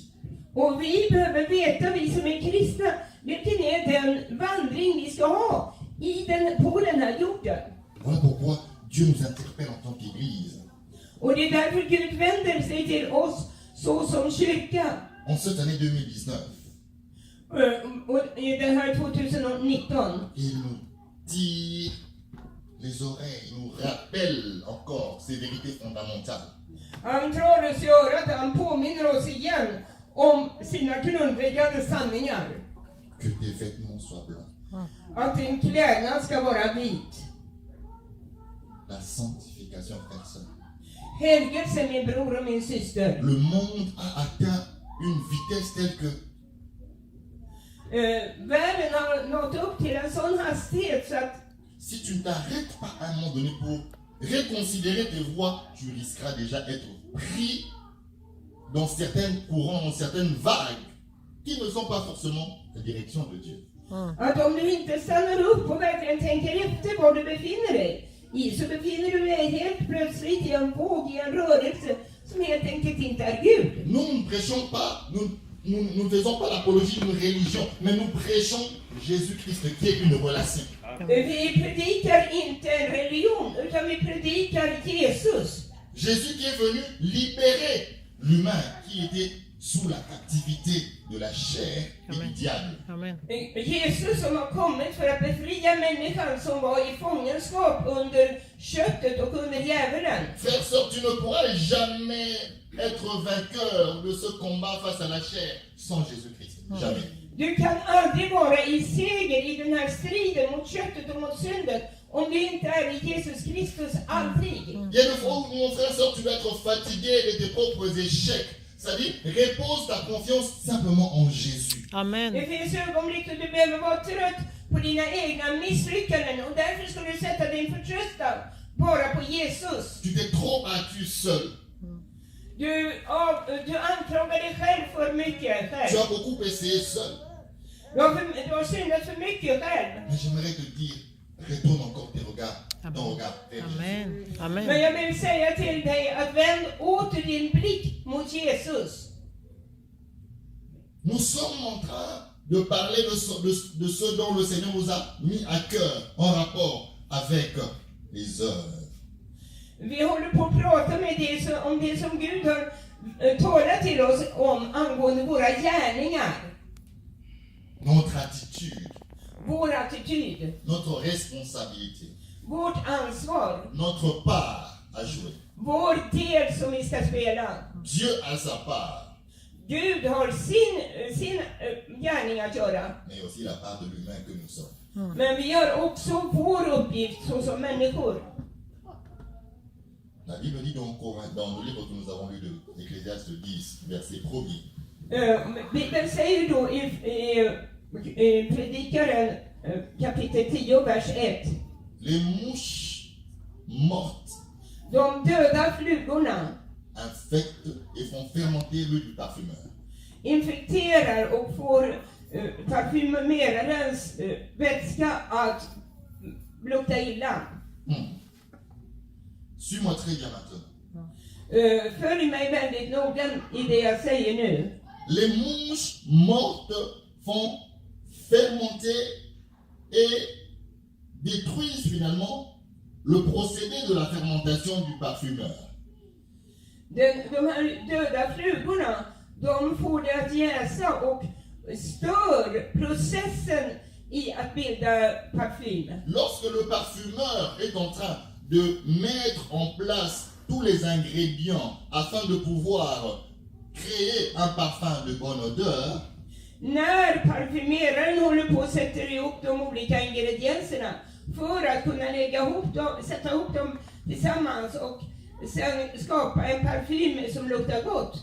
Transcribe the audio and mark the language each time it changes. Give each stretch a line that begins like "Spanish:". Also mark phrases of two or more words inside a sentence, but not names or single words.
Swedish: Och vi behöver veta, vi som är kristna, vilken är den vandring vi ska ha på den här jorden.
French: Voilà pourquoi Dieu nous interpelle en tant qu'Église.
Swedish: Och det är därför Gud vänder sig till oss så som kyrka.
French: En cette année 2019,
Swedish: Och i det här 2019.
French: il nous tire les oreilles, il nous rappelle encore ces vérités fondamentales.
Swedish: Han drar oss i örat, han påminner oss igen om sina grundläggande sanningar.
French: Que tes vêtements soient blancs.
Swedish: Att din klädnad ska vara vit.
French: La sanctification personne.
Swedish: Helgelse, min bror och min syster.
French: Le monde a atteint une vitesse telle que
Swedish: Världen har nått upp till en sån hastighet så att
French: si tu ne t'arrêtes pas à un moment donné pour reconsidérer tes voies, tu risqueras déjà être pris dans certains courants, dans certaines vagues qui ne sont pas forcément la direction de Dieu.
Swedish: att om du inte stannar upp och verkligen tänker efter var du befinner dig i, så befinner du dig helt plötsligt i en våg, i en rörelse som helt enkelt inte är Gud.
French: Nous ne prêchons pas, nous ne faisons pas l'apologie d'une religion, mais nous prêchons Jésus-Christ qui est une relation.
Swedish: Vi predikar inte en religion, utan vi predikar Jesus.
French: Jésus qui est venu libérer l'humain qui était sous la captivité de la chair et du diable. Amen.
Swedish: Jesus som har kommit för att befria människan som var i fångenskap under köttet och under djävulen.
French: Frère, sœur, tu ne pourras jamais être vainqueur de ce combat face à la chair sans Jésus-Christ. Jamais.
Swedish: Du kan aldrig vara i seger i den här striden mot köttet och mot synden om du inte är i Jesus Kristus, aldrig.
French: Il y a des fois où, mon frère, sœur, tu vas être fatigué de tes propres échecs. C'est-à-dire, repose ta confiance simplement en Jésus. Amen.
Swedish: Det finns ögonblick då du behöver vara trött på dina egna misslyckanden och därför ska du sätta din förtröstan bara på Jesus.
French: Tu t'es trop battu seul.
Swedish: Du anklagar dig själv för mycket
French: Tu
Swedish: själv.
French: as beaucoup essayé seul.
Swedish: Du har syndat för mycket själv.
French: Mais j'aimerais te dire, retourne encore ton regard vers Jésus. Amen. Amen.
Swedish: Men jag vill säga till dig att vänd åter din blick mot Jesus.
French: Nous sommes en train de parler de ce dont le Seigneur nous a mis à cœur en rapport avec les œuvres.
Swedish: Vi håller på att prata om det som Gud har talat till oss om angående våra gärningar.
French: Notre attitude,
Swedish: Vår attityd,
French: notre responsabilité,
Swedish: vårt ansvar,
French: notre part à jouer.
Swedish: vår del som vi ska spela.
French: Dieu a sa part,
Swedish: Gud har sin gärning att göra.
French: mais aussi la part de l'humain que nous sommes.
Swedish: Men vi har också vår uppgift såsom människor.
French: La Bible dit dans le livre que nous avons lu de Ecclésiaste 10, verset 1er.
Swedish: Bibeln säger då i Predikaren kapitel 10, vers 1.
French: Les mouches mortes
Swedish: De döda flugorna
French: infectent et font fermenter l'huile du parfumeur.
Swedish: infekterar och får parfymerarens vätska att lukta illa.
French: Suis-moi très bien maintenant.
Swedish: Följ mig väldigt noga i det jag säger nu.
French: Les mouches mortes font fermenter et détruisent finalement le procédé de la fermentation du parfumeur.
Swedish: De här döda flugorna, de får det att jäsa och stör processen i att bilda parfym.
French: Lorsque le parfumeur est en train de mettre en place tous les ingrédients afin de pouvoir créer un parfum de bonne odeur,
Swedish: När parfymeraren håller på och sätter ihop de olika ingredienserna för att kunna sätta ihop dem tillsammans och sen skapa en parfym som luktar gott,